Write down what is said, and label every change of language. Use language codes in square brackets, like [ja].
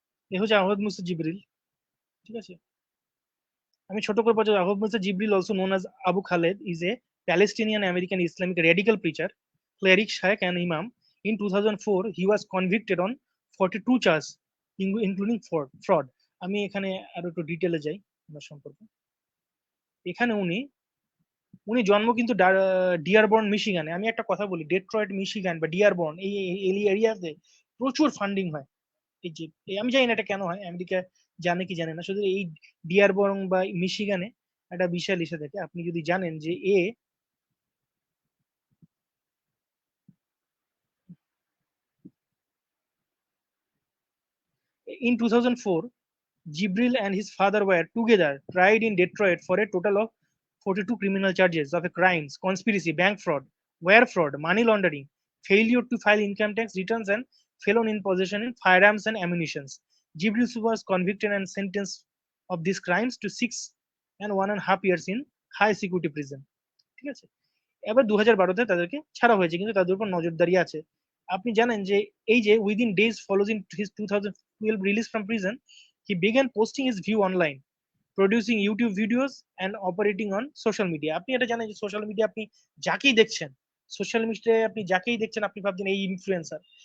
[bn] এ হচ্ছে আহমদ মুসা জিবরিল, ঠিক আছে? আমি ছোট করে বলছি, [en] Ahmad Musa Jibril, also known as Abu Khaled, is a Palestinian American Islamic radical preacher, cleric, sheikh and imam. In 2004 he was convicted on 42 charges including fraud. [bn] আমি এখানে আরো একটু ডিটেলে যাই ওনার সম্পর্কে। এখানে উনি উনি জন্ম কিন্তু ডিয়ারবর্ন মিশিগানে। আমি একটা কথা বলি, ডেট্রয়েট মিশিগান বা ডিয়ারবর্ন এই এরিয়াতে প্রচুর ফান্ডিং হয়। এই যে আমি জানি না এটা কেন হয়, আমেরিকা জানে কি জানে না, শুধু এই ডিয়ারবর্ন বা মিশিগানে একটা বিশাল ইসে থাকে। আপনি যদি জানেন যে [en] In 2004, Jibril and his father were together tried in Detroit for a total of 42 criminal charges of crimes, conspiracy, bank fraud, wire fraud, money laundering, failure to file income tax returns, and felon in possession of firearms and ammunition. Jibril was convicted and sentenced of these crimes to 6.5 years in high security prison. [bn] ঠিক আছে, এবার 2012-তে তাদেরকে ছাড়া হয়েছে, কিন্তু তাদের উপর নজরদারি আছে। আপনি জানেন যে এই যে [en] Within days follows in his 2012 release from prison, he began posting his view online, producing YouTube videos and operating on social media. [bn] আপনি এটা জানেন যে সোশ্যাল মিডিয়া আপনি যাকেই দেখছেন, সোশ্যাল মিডিয়ায় আপনি যাকেই দেখছেন আপনি ভাবছেন এই ইনফ্লুয়েন্সার।